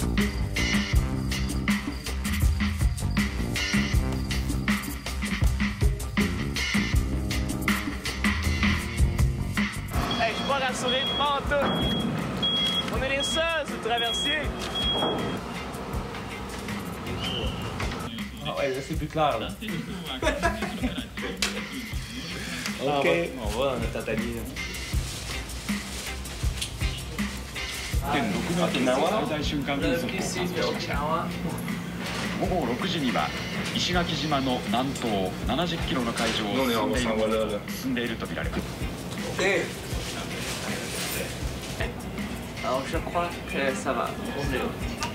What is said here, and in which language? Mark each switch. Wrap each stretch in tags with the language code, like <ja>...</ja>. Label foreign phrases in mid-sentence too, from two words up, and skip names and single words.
<fr>Hey, je suis pas rassuré, pas en tout. On est les seuls sur le traversier. Ah ouais, là c'est plus clair là. OK. On va dans notre atelier.</fr> <ja>最大瞬間風速を観測しました。午後6時には石垣島の南東70キロの海上を進んでいると見られます。</ja> <fr>Alors je crois que ça va.</fr>